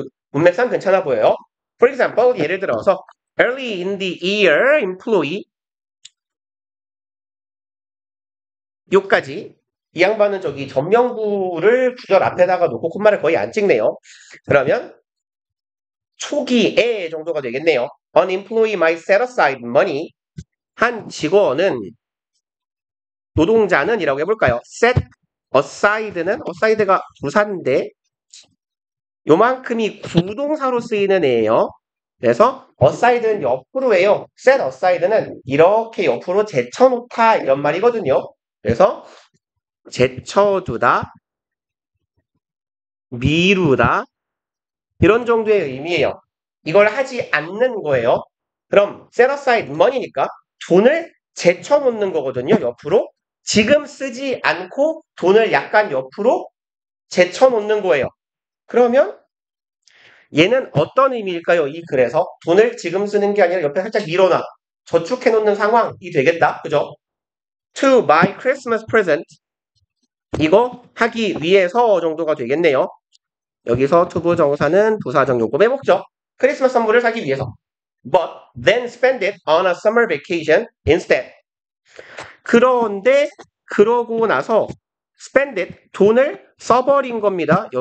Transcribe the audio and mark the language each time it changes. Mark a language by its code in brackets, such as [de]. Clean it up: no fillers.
[ko] 문맥상 괜찮아 보여요. [en] For example, [ko] 예를 들어서 [en] early in the year employee [ko] 요까지 이 양반은 저기 전명구를 구절 앞에다가 놓고 콧말을 거의 안 찍네요. 그러면 초기에 정도가 되겠네요. [en] An employee might set aside money. [ko] 한 직원은 노동자는 이라고 해볼까요? set aside는 aside가 부사인데 요만큼이 구동사로 쓰이는 애예요. 그래서 aside는 옆으로예요. set aside는 이렇게 옆으로 제쳐놓다 이런 말이거든요. 그래서 제쳐두다, 미루다 이런 정도의 의미예요. 이걸 하지 않는 거예요. 그럼 [en] set aside money [ko] 니까 돈을 제쳐놓는 거거든요. 옆으로. 지금 쓰지 않고 돈을 약간 옆으로 제쳐놓는 거예요. 그러면 얘는 어떤 의미일까요? 이 글에서 돈을 지금 쓰는 게 아니라 옆에 살짝 밀어놔. 저축해놓는 상황이 되겠다. 그죠? [en] To buy Christmas present. [ko] 이거 하기 위해서 정도가 되겠네요. 여기서 투부 정사는 부사적 용법의 목적. 크리스마스 선물을 사기 위해서. [en] But then spend it on a summer vacation instead. [ko] 그런데 그러고 나서 [en] spend it, [ko] 돈을 써버린 겁니다.